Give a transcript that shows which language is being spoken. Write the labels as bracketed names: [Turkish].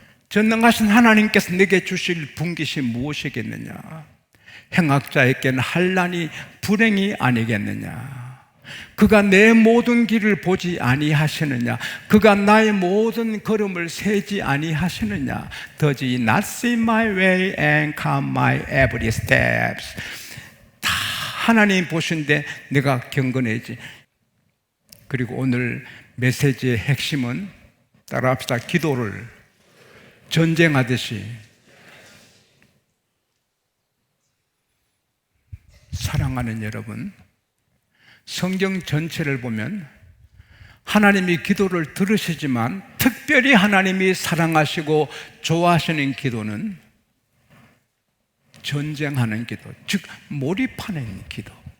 [Korean] 전능하신 하나님께서 내게 주실 분깃이 무엇이겠느냐? 행악자에게는 환난이 불행이 아니겠느냐? 그가 내 모든 길을 보지 아니하시느냐? 그가 나의 모든 걸음을 세지 아니하시느냐? [English] Does he not see my way and count my every steps? [Korean] 다 하나님 보신데 내가 경건해지. 그리고 오늘 메시지의 핵심은 따라합시다. 기도를 전쟁하듯이 사랑하는 여러분, 성경 전체를 보면 하나님이 기도를 들으시지만 특별히 하나님이 사랑하시고 좋아하시는 기도는 전쟁하는 기도, 즉 몰입하는 기도.